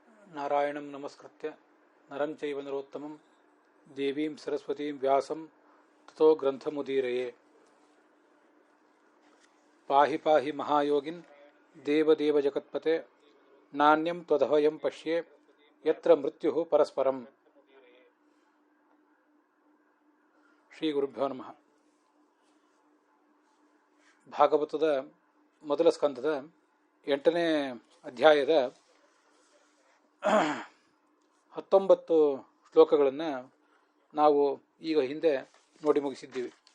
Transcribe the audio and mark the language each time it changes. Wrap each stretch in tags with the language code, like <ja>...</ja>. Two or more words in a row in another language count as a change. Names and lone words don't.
<sa>ನಾರಾಯಣಂ ನಮಸ್ಕೃತ್ಯ ನರಂ ಚೈವ ನರೋತ್ತಮಂ ದೇವೀಂ ಸರಸ್ವತೀಂ ವ್ಯಾಸಂ ತತೋ ಗ್ರಂಥಮುದೀರಯೇ. ಪಾಹಿ ಪಾಹಿ ಮಹಾಯೋಗಿನ್ ದೇವದೇವ ಜಗತ್ಪತೆ ನಾಣ್ಯಂ ತ್ವದಭಯಂ ಪಶ್ಯೆ ಯತ್ರ ಮೃತ್ಯು ಪರಸ್ಪರಂ. ಶ್ರೀ ಗುರುಭ್ಯೋ ನಮಃ.</sa> <kn>ಭಾಗವತದ ಮೊದಲ ಸ್ಕಂದದ 8ನೇ ಅಧ್ಯಾಯದ 19 ಶ್ಲೋಕಗಳನ್ನು ನಾವು ಈಗ ಹಿಂದೆ ನೋಡಿ ಮುಗಿಸಿದ್ದೀವಿ.</kn>